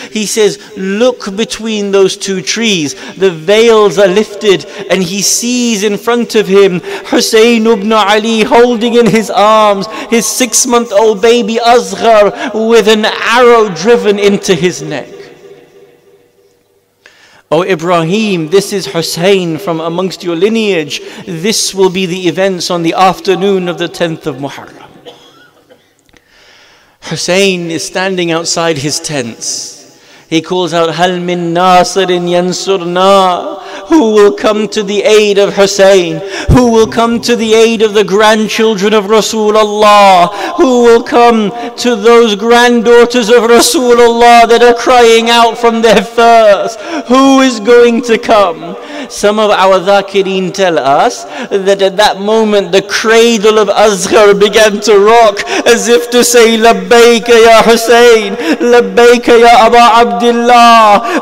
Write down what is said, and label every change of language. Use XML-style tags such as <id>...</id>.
<en>He says, "Look between those 2 trees." The veils are lifted and he sees in front of him Hussein ibn Ali holding in his arms his 6-month-old baby Asghar with an arrow driven into his neck. "O Ibrahim, this is Hussein from amongst your lineage. This will be the events on the afternoon of the 10th of Muharram." Hussein is standing outside his tents. He calls out,</en> <ar>هَلْ مِن نَاصِرٍ يَنْصُرْنَا?</ar> <en>Who will come to the aid of Hussein? Who will come to the aid of the grandchildren of Rasulullah? Who will come to those granddaughters of Rasulullah that are crying out from their thirst? Who is going to come? Some of our dhakirin tell us that at that moment the cradle of Asghar began to rock as if to say,</en> <ar>Labbayka ya Hussein, Labbayka ya Aba Abdullah.</ar>